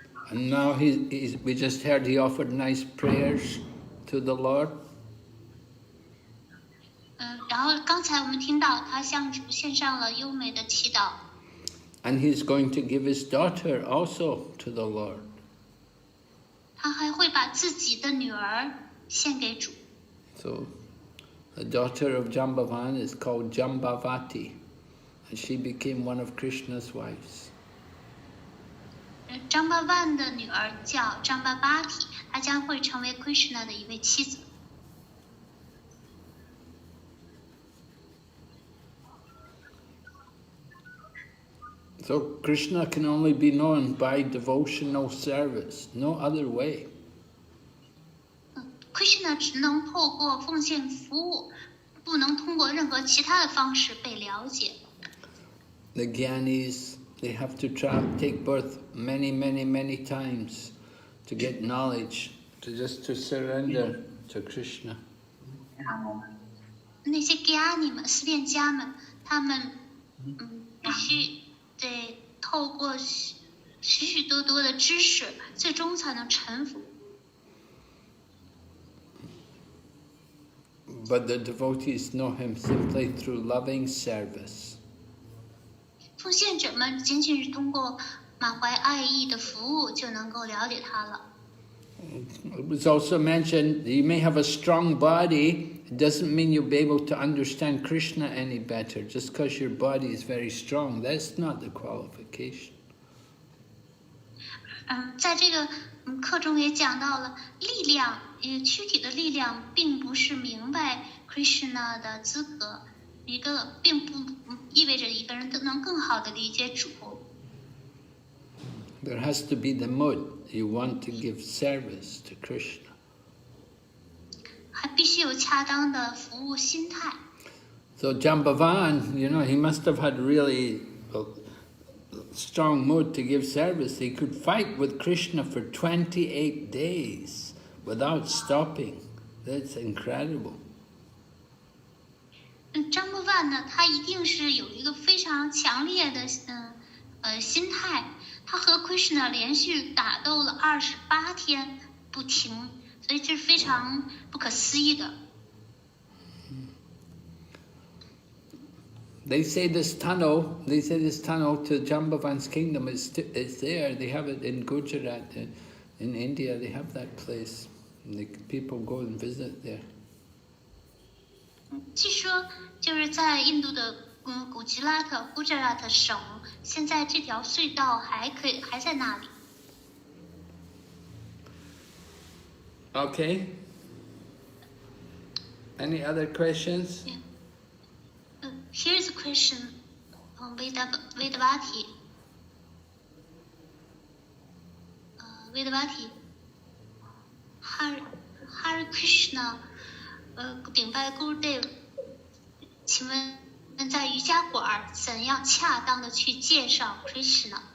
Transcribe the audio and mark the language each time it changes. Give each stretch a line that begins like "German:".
English: And now we just heard he offered nice prayers to the Lord.
Chinese: 然后刚才我们听到他向主献上了优美的祈祷。
English: And he's going to give his daughter also to the Lord.
Chinese: 他还会把自己的女儿献给主。
English: So, the daughter of Jambavan is called Jambavati, and she became one of Krishna's wives.
Chinese: 张伯万的女儿叫张巴巴提，她将会成为 Krishna 的一位妻子。
English: So Krishna can only be known by devotional service, no other way.
Chinese: Krishna 只能透过奉献服务，不能通过任何其他的方式被了解。
English: The Gyanis, they have to take birth many, many, many times to get knowledge, to surrender to Krishna.
Chinese: 那些 Gyani 们、思辨家们，他们必须得透过许许多多的知识，最终才能臣服。
English: But the devotees know him simply through loving service.
Chinese: 奉献者们仅仅是通过满怀爱意的服务就能够了解他了。
English: It was also mentioned you may have a strong body. It doesn't mean you'll be able to understand Krishna any better. Just because your body is very strong, that's not the qualification.
Chinese: 在这个课中也讲到了，力量，躯体的力量，并不是明白 Krishna 的资格，并不意味着一个人都能更好的理解主。
English: There has to be the mood. You want to give service to Krishna.
Chinese: 还必须有恰当的服务心态。
English: So Jambavan, he must have had really a strong mood to give service. He could fight with Krishna for 28 days without stopping. That's incredible.
Chinese: 张伯万呢，他一定是有一个非常强烈的心态。他和 Krishna 连续打斗了28天不停，所以这是非常不可思议的。
English: They say this tunnel to Jambavan's kingdom is there. They have it in Gujarat, in India. They have that place. People go and visit there.
Chinese: 据说就是在印度的古吉拉特 Gujarat 省，现在这条隧道还在那里。
English: Okay. Any other questions? Yeah. Here's a question from Vedavati.
Chinese: Vedavati, Hare Krishna, 顶拜 Gurudev， 请问在瑜伽馆怎样恰当的去介绍 Krishna？